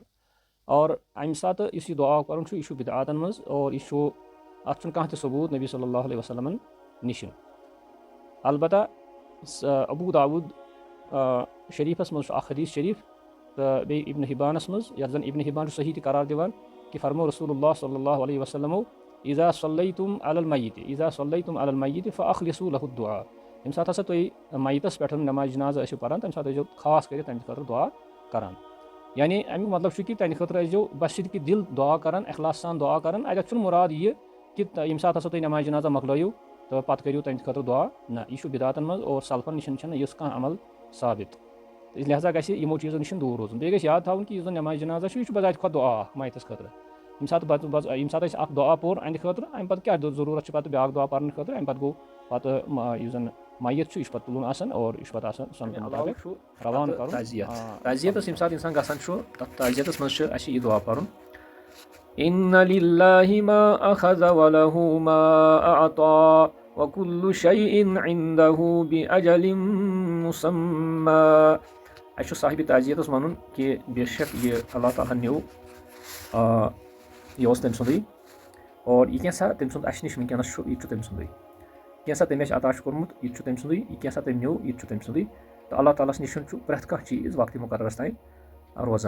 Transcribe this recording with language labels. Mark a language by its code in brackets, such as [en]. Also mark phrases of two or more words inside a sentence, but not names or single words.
[ks] اور اَمہِ ساتہٕ یُس یہِ دُعا پرُن چھُ یہِ چھُ بدعاتن منٛز اور یہِ چھُ اَتھ چھُنہٕ کانٛہہ تہِ ثبوٗت نبی [ar] صلی اللہ علیہ وسلمن [ks] نِشن. البتہ ابوٗ داوٗد شریٖفس منٛز چھُ اکھ حدیٖث شریٖف تہٕ بیٚیہِ ابن حبانس منٛز یتھ زن ابن حبان چھُ صحیح تہِ قرار دِوان کہِ فرمو رسول اللہ [ar] صلی اللہ علیہ وسلمو اذا صلیتم علی المیت فاخلصوا له الدعاء. [ks] ییٚمہِ ساتہٕ ہسا تُہۍ میتس پٮ۪ٹھ نماز جنازہ ٲسِو پران تمہِ ساتہٕ ٲسۍزیو خاص کٔرِتھ تمہِ خٲطرٕ دُعا کران. یعنی امیُک مطلب چھُ کہِ تہنٛدِ خٲطرٕ ٲسۍزیو بصدقہِ دِل دُعا کران اخلاص سان دُعا کران. اتٮ۪تھ چھُنہٕ مُراد یہِ کہِ ییٚمہِ ساتہٕ ہسا تُہۍ نماز جنازہ مۄکلٲیِو تہٕ پتہٕ کٔرِو تہنٛدِ خٲطرٕ دُعا. نہ یہِ چھُ بدعاتن منٛز اور سلفن نِش چھنہٕ یُس کانٛہہ عمل ثابت. لہٰذا گژھِ یِمو چیٖزو نِش دوٗر روزُن. بیٚیہِ گژھِ یاد تھاوُن کہِ یُس زن نماز جنازہ چھُ یہِ چھُ بذاتہِ کھۄتہٕ دُعا اکھ میتس خٲطرٕ. ییٚمہِ ساتہٕ أسۍ اکھ دُعا پوٚر اہنٛدِ خٲطرٕ امہِ پتہٕ کیٛاہ ضروٗرت چھِ پتہٕ بیاکھ دُعا پرنہٕ خٲطرٕ. امہِ پتہٕ گوٚو پتہٕ یُس زن میت چھُ یہِ چھُ پتہٕ تُلُن آسان اور یہِ چھُ پتہٕ آسان سۄنتہٕ مُطابق روان کرُن. تعزیتس ییٚمہِ ساتہٕ اِنسان گژھان چھُ تتھ تعزیتس منٛز چھُ اَسہِ یہِ دُعا پرُن [ar] إن لله ما أخذ وله ما أعطى وكل شيء عنده بأجل مسمى. [ks] اَسہِ چھُ صاحبِ تعزیتس وَنُن کہِ بے شک یہِ اللہ تعالیٰ ہن نیوٗ یہِ اوس تٔمۍ سُنٛدُے اور یہِ کینٛژھا تٔمۍ سُنٛد اَسہِ نِش وٕنکیٚنس چھُ یہِ تہِ چھُ تٔمۍ سُنٛدُے. کینٛژھا تٔمۍ اَسہِ عطا چھُ کوٚرمُت یہِ تہِ چھُ تٔمۍ سُنٛدُے. یہِ کینٛژھا تٔمۍ نیوٗ یہِ تہِ چھُ تٔمۍ سُنٛدُے. تہٕ اللہ تعالیٰ ہس نِش چھُ پرٛٮ۪تھ کانٛہہ چیٖز وقتہِ مُقررس تانۍ روزان.